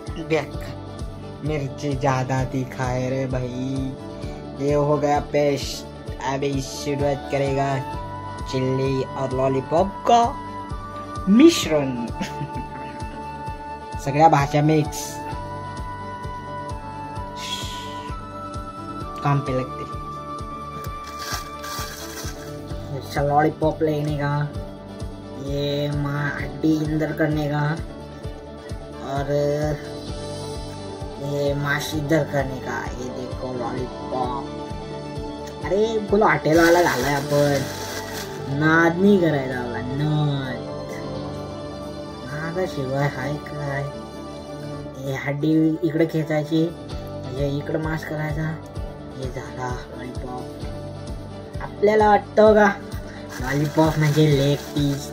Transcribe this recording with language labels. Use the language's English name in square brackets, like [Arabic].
[Hindi] देख मिर्ची ज्यादा दिखाए रे भाई. ये हो गया पेस्ट. अभी शुरुआत करेगा चिल्ली और लॉलीपॉप का मिश्रण. [Marathi] सगळ्या [Hindi] भाषा मिक्स काम पे लगते. अच्छा लॉलीपॉप लेने का, ये हड्डी अंदर करने का और ये मांस इधर करने का. ये देखो लॉलीपॉप. [Marathi] अरे फुल हॉटेलवाला झालाय आपण. नाद नाही करायचा आपला. नादाशिवाय हाय काय. हे हड्डी इकडे खेचायची, हे इकडे मांस करायचा. हे झाला लॉलीपॉप. आपल्याला वाटतं का लॉलीपॉप म्हणजे लेग पीस?